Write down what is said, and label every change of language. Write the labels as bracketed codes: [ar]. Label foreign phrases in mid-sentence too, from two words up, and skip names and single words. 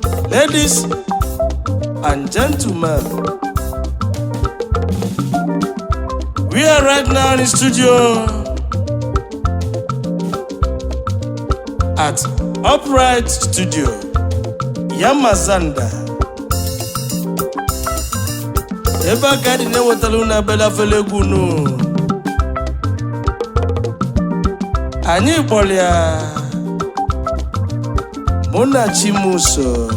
[en] Ladies and gentlemen, we are right now in the studio at Upright Studio, Yamazanda. [ig] Ebe a ka anyị na-ewetara unu abịala fele egwu unu. Anyị kpọrọ ya Mụ na Chimuso.